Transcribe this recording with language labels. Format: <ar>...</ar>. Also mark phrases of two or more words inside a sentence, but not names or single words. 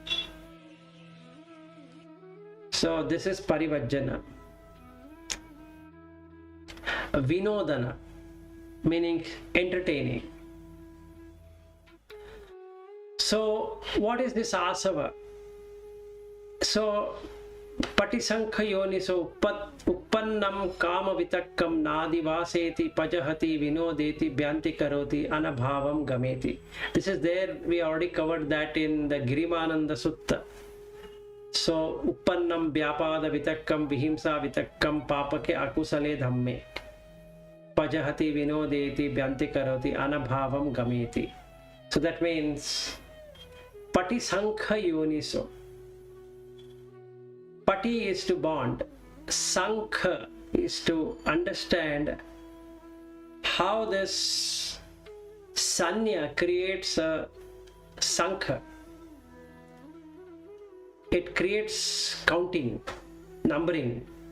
<en>So this is Parivajjana. Vinodana, meaning entertaining. So what is this asava?</en> <pi>So Patisankha yoniso uppannam kama vitakkam nadivaseti pajahati vinodeti bhyanti karoti anabhavam gameti.</pi> <en>This is there, we already covered that in the Girimananda Sutta.</en> <pi>So uppannam vyapada vitakkam vihimsa vitakkam papake akusale dhamme pajahati vinodeti bhyanti karoti anabhavam gameti.</pi> <en>So that means</en> <pi>Patisankha yoniso.</pi> <en>Pati is to bond, Sankha is to understand how this Sanya creates a Sankha. It creates counting, numbering.</en>